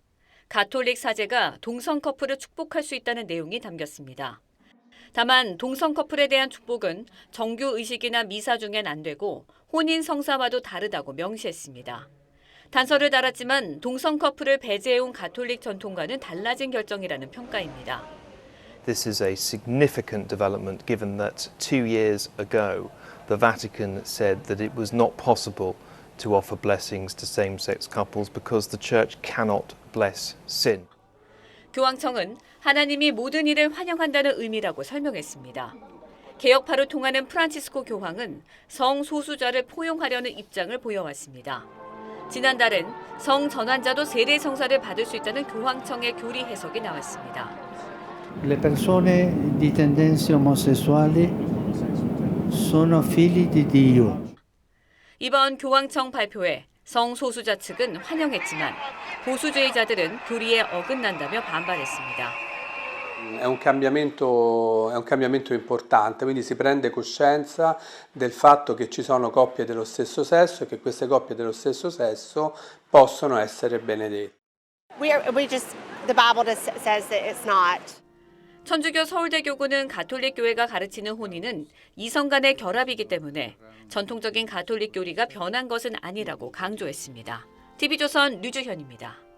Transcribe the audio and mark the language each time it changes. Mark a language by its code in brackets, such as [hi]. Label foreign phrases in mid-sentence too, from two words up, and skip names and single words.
[ko] 가톨릭 사제가 동성 커플을 축복할 수 있다는 내용이 담겼습니다. 다만 동성 커플에 대한 축복은 정규 의식이나 미사 중엔 안 되고 혼인 성사와도 다르다고 명시했습니다. 단서를 달았지만 동성 커플을 배제해온 가톨릭 전통과는 달라진 결정이라는 평가입니다. [en] This is a significant development given that 2 years ago the Vatican said that it was not possible to offer blessings to same-sex couples because the church cannot bless sin. [ko] 교황청은 하나님이 모든 일을 환영한다는 의미라고 설명했습니다. 개혁파로 통하는 프란치스코 교황은 성소수자를 포용하려는 입장을 보여왔습니다. 지난달엔 성전환자도 세례 성사를 받을 수 있다는 교황청의 교리 해석이 나왔습니다. [it] Le persone di tendenze omosessuali sono figli di Dio. [ko] 이번 교황청 발표에 성소수자 측은 환영했지만 보수주의자들은 교리에 어긋난다며 반발했습니다. [it] È un cambiamento importante, quindi si prende coscienza del fatto che ci sono coppie dello stesso sesso e che queste coppie dello stesso sesso possono essere benedette. [en] The Bible just says that it's not. [ko] 천주교 서울대교구는 가톨릭 교회가 가르치는 혼인은 이성 간의 결합이기 때문에 전통적인 가톨릭 교리가 변한 것은 아니라고 강조했습니다. TV조선 류주현입니다.